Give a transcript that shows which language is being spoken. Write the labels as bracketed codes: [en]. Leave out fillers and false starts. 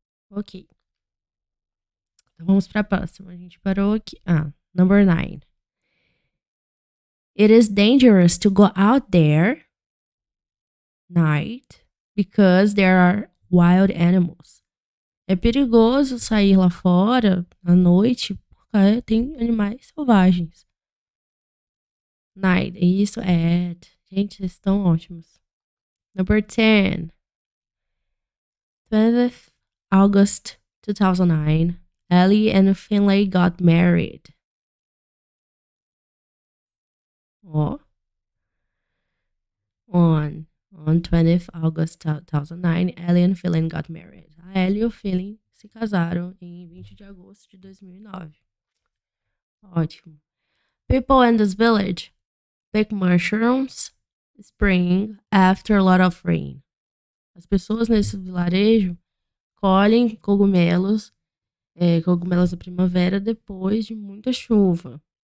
[pt] Ok. Então vamos para a próxima. A gente parou aqui. [en] Ah, number 9. It is dangerous to go out there night because there are wild animals. [pt] É perigoso sair lá fora à noite porque tem animais selvagens. Night, isso é. Gente, eles estão ótimos. [en] Number 10. 20th August 2009. Ellie and Finlay got married. Ó, on on 20th August 2009, Ellie and Finlay got married. [pt] A Ellie e o Finlay se casaram em 20 de agosto de 2009. Ótimo. [en] People in this village pick mushrooms spring after a lot of rain. [pt] As pessoas nesse vilarejo colhem cogumelos, cogumelos da primavera depois de muita chuva.